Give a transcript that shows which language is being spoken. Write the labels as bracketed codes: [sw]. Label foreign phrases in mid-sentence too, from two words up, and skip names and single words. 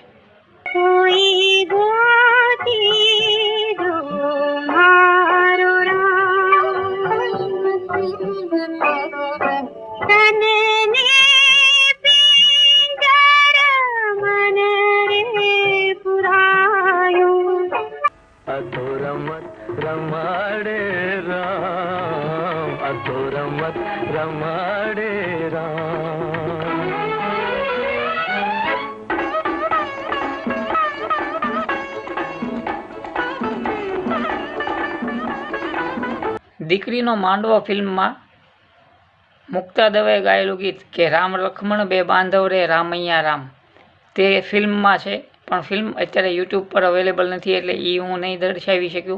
[gu] કોઈ ગોતી દો મારો રામ, તને પિંજર મન રે પુરાયું। અતો રમત રમાડે રામ, અતો રમત રમાડે રામ। દીકરીનો માંડવો ફિલ્મમાં મુક્તા દવે ગાયેલું ગીત કે રામ લક્ષ્મણ બે બાંધવ રે રામૈયા રામ, તે ફિલ્મમાં છે, પણ ફિલ્મ અત્યારે યુટ્યુબ પર અવેલેબલ નથી, એટલે એ હું નહીં દર્શાવી શક્યું।